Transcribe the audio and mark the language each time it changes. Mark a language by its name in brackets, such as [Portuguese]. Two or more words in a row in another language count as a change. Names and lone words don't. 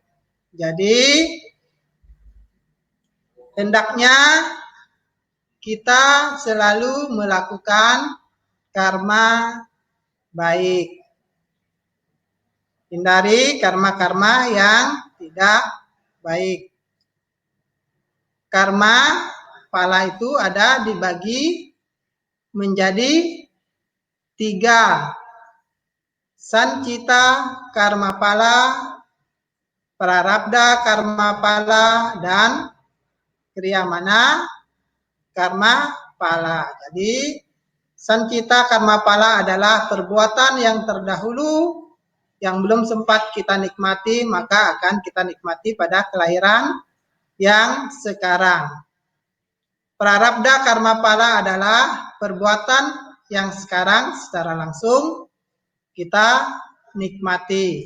[Indonesian] Jadi hendaknya kita selalu melakukan karma baik. Hindari karma-karma yang tidak baik. Karma pala itu ada dibagi menjadi 3. Sancita karma pala, prarabdha karma pala, dan kriyamana karma pala. Jadi sancita karma pala adalah perbuatan yang terdahulu yang belum sempat kita nikmati, maka akan kita nikmati pada kelahiran yang sekarang. Prarabdha karma pala adalah perbuatan yang sekarang secara langsung kita nikmati.